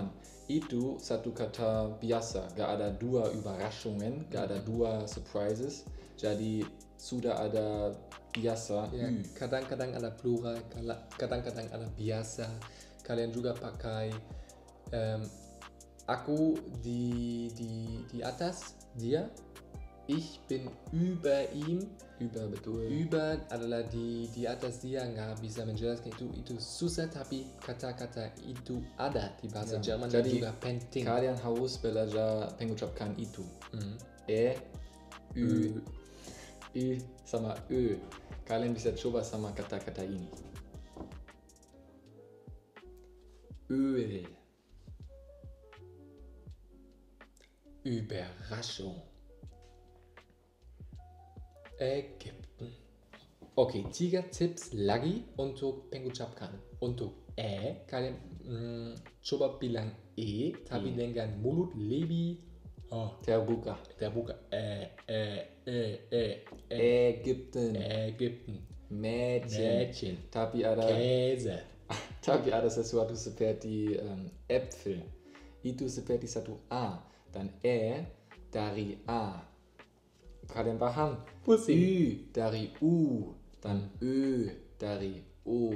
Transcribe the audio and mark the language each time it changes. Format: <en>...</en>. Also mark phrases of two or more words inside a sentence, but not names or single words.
<id>Itu satu kata biasa, gak ada dua Überraschungen, gak ada dua surprises. Jadi sudah ada biasa Ya,</id> <de>Ü.</de> <id>kadang-kadang ada plural, kadang-kadang ada biasa. Kalian juga pakai aku di atas dia,</id> <de>ich bin über ihm.</de> <id>Betul. Über adalah di atas dia, nggak bisa menjelaskan itu susah, tapi kata-kata itu ada di bahasa Ya, Jerman dan jadi juga penting. Kalian harus belajar pengucapkan itu. Ü, sama Ö. Kalian bisa coba sama kata-kata ini.</id> <de>Öl. Überraschung. Ägypten.</de> <id>Oke, 3 tips lagi untuk pengucapkan. Untuk kalian coba bilang tapi dengan mulut lebih terbuka.</id> <de>Ägypten. Mädchen.</de> <id>Tapi ada</id> <de>Käse.</de> <id>Tapi ada sesuatu seperti Äpfel. Itu seperti satu A. Dan dari A. Kalian paham? Pusing. Ü dari U. Dan Ö dari O.</id>